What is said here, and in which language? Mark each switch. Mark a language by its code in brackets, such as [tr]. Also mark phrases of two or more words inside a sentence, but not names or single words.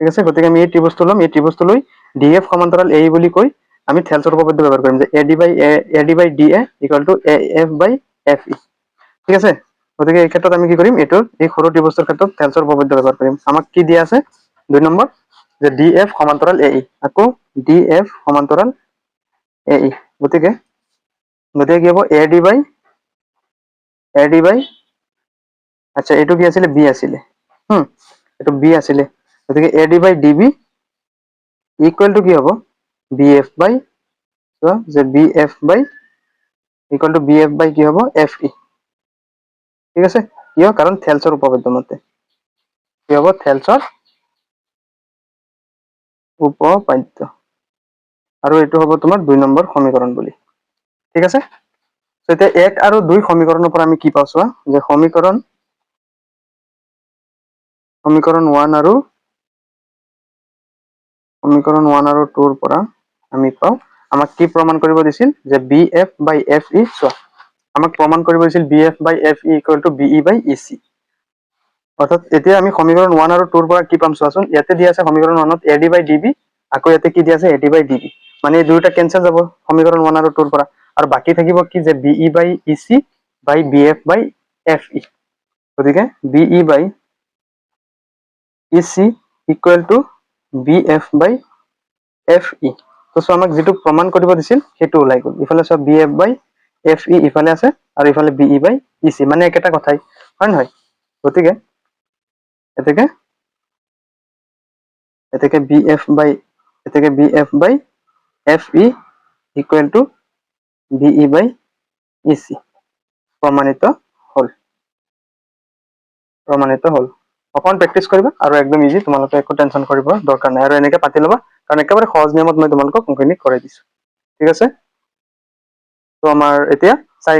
[as] আছে গতিকে আমি এই ত্ৰিভুজটো ল'ম এই ত্ৰিভুজটো লৈ DF সমান্তৰাল AE বুলি কৈ আমি থেলছৰ উপপাদ্য ব্যৱহাৰ কৰিম যে [en] AD by DA equal to AF by FE [as] ঠিক আছে গতিকে এই ক্ষেত্ৰত আমি কি কৰিম এইটোৰ এই সৰু ত্ৰিভুজৰ ক্ষেত্ৰত থেলছৰ উপপাদ্য ব্যৱহাৰ কৰিম আমাক কি দিয়া আছে 2 নম্বৰ যে DF সমান্তৰাল AE আকৌ DF সমান্তৰাল AE গতিকে কি হ'ব AD by আচ্ছা এইটো কি আছিল B আছিল এইটো B আছিল গতিকে [en] AD by DB equal to [as] কি হ'ব [en] BF by so [as] যে [en] BF by equal to BF by [as] কি হ'ব FE ঠিক আছে কিয় কাৰণ থেলছৰ উপপাদ্য মতে কি হ'ব থেলছৰ উপপাদ্য আৰু এইটো হ'ব তোমাৰ 2 নম্বৰ সমীকৰণ বুলি ঠিক আছে তো এতিয়া 1 আৰু 2 সমীকৰণৰ পৰা আমি কি পাওঁ চোৱা যে সমীকৰণ 1 আৰু 2 ৰ পৰা আমি পাওঁ আমাক কি প্ৰমাণ কৰিব দিছিল যে [en] BF by FE [as] চোৱা আমাক প্ৰমাণ কৰিব দিছিল [en] BF by FE equal to BE by EC [as] অর্থাৎ এতিয়া আমি সমীকরণ 1 আৰু 2 ৰ পৰা কি পাম চোৱাচোন ইয়াতে দিয়া আছে সমীকরণ 1 ত [en] AD by DB [as] আকৌ ইয়াতে কি দিয়া আছে [en] AD by DB [as] মানে এই দুইটা ক্যান্সেল যাব সমীকরণ 1 আৰু 2 ৰ পৰা আৰু বাকি থাকিব কি যে [en] BE by EC by BF by FE [as] গতিকে BE by [en] EC equal to BF by FE [as] তো সো আমাক যেটো প্ৰমাণ কৰিব দিছিল হেতু ওলাই গল ইফালে সব [en] BF by FE [as] ইফালে আছে আৰু ইফালে [en] BE by EC [as] মানে একেটা কথাই হয় নহয় গতিকে এতেকে [en] BF by FE equal to BE by EC [as] প্রমাণিত হল অকন প্র্যাকটিস কৰিবা আৰু একদম ইজি তোমালোকে একো টেনশন কৰিব দৰকাৰ নাই আৰু এনেকে পাতি লবা কাৰণ একেবাৰে সহজ নিয়মত মই তোমালোকক অংকখিনি কৰাই দিছো ঠিক আছে তো আমাৰ এতিয়া 4